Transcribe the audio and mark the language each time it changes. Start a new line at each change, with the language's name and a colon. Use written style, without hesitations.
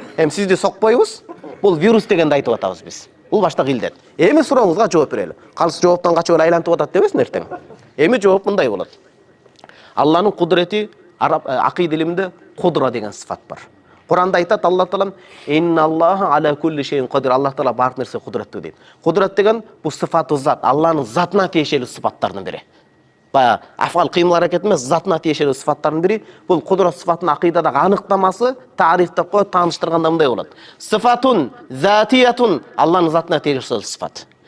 Kyrgyz: Сизди сокпойбуз. Бул вирус дегенди айтып атабыз биз. Бул баштагы илдет. Эми сурооңузга жооп берели. Калыс жооптон качып айлантып атат дебесин эртең. Эми жооп мындай болот. Алланын кудрети араб акыйда илиминде кудра деген сыфат бар. Куранда айтат
Arabic: Алла Таала инналлаха аля кулли шейин кадир.
Kyrgyz: Алла Таала барлық нерсе кудреттүү дейт. Кудрет деген бул сыфаты зат, Алланын затына тиешелүү сыфаттардын бири. Баягы афал кыймыл аракет эмес, затына тиешелүү сыфаттардын бири. Бул кудрат сыфатынын акыйдадагы аныктамасы тарих деп коюп тааныштырганда мындай болот. Сыфатун затиятун, Алланын затына тиешелүү сыфат.